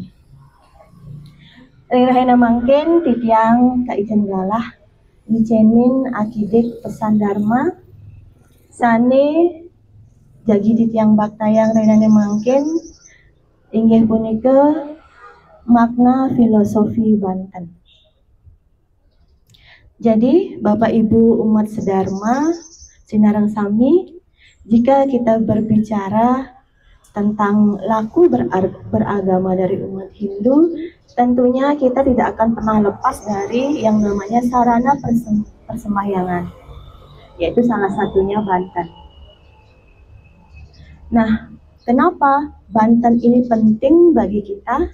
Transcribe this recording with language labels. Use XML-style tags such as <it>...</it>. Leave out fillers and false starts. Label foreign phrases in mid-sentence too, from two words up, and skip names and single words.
<ban>Ring rahina mangkin titiang kaijen galah ngicenin akidik pesan dharma sani jagi titiang baktayang rahinane mangkin inggih punika makna filosofi Banten.</ban> <id>Jadi Bapak Ibu umat sedharma</id> <ban>sinarang sami,</ban> <id>jika kita berbicara tentang laku beragama dari umat Hindu, tentunya kita tidak akan pernah lepas dari yang namanya sarana persembahyangan, yaitu salah satunya Banten. Nah, kenapa Banten ini penting bagi kita?</id>